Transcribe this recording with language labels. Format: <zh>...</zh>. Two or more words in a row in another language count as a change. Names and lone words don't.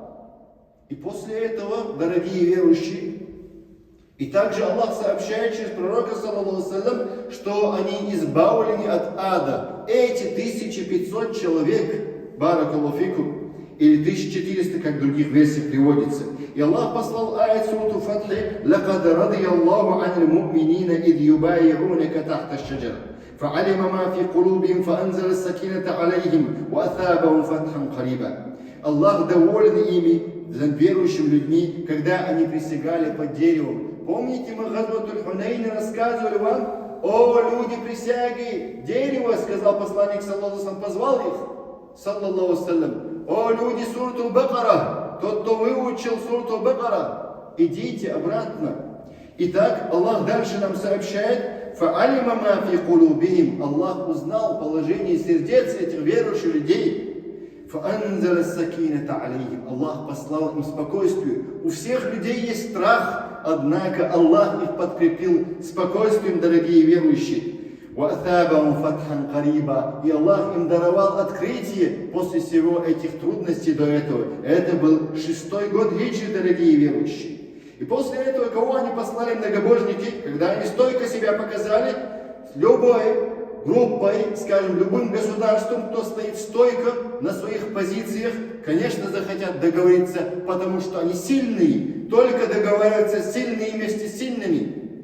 <ru>И после этого, дорогие верующие, и также Аллах сообщает через пророка,</ru> <ar>صلى الله سلم,</ar> <ru>что они избавлены от ада. Эти 1500 человек,</ru> <ar>بارك الله فيكم,</ar> <ru>или 1400, как в других версиях приводится. И Аллах послал аят суру Фатхи:</ru> <ar>«لقد رضي الله عن المؤمنين إذ يبايعونك تحت الشجرة فعلم ما في قلوبهم فأنزل السكينة عليهم وأثابهم فتحا قريبا».</ar> <ru>Аллах доволен ими, верующими людьми, когда они присягали под деревом. Помните, мы Газватуль Хунейн рассказывали вам: «О, люди присяги, дерево», сказал посланник,</ru> <ar>صلى الله عليه وسلم,</ar> <ru>позвал их,</ru> <ar>صلى الله عليه وسلم.</ar> <ru>«О, люди сурту Бакара, тот, кто выучил сурту Бакара, идите обратно». Итак, Аллах дальше нам сообщает:</ru> <ar>«فعلم ما في قلوبهم».</ar> <ru>Аллах узнал положение сердец этих верующих людей.</ru> <ar>«فأنزل السكينة عليهم».</ar> <ru>Аллах послал им спокойствие. У всех людей есть страх, однако Аллах их подкрепил спокойствием, дорогие верующие.</ru> <ar>وَأَثَابَهُمْ فَتْحًا قَرِيبًا.</ar> <ru>И Аллах им даровал открытие после всего этих трудностей до этого. Это был 6-й год Хиджры, дорогие верующие. И после этого кого они послали многобожники, когда они стойко себя показали, с любой группой, скажем, любым государством, кто стоит стойко на своих позициях, конечно, захотят договориться, потому что они сильные, только договариваются сильные вместе с сильными.</ru>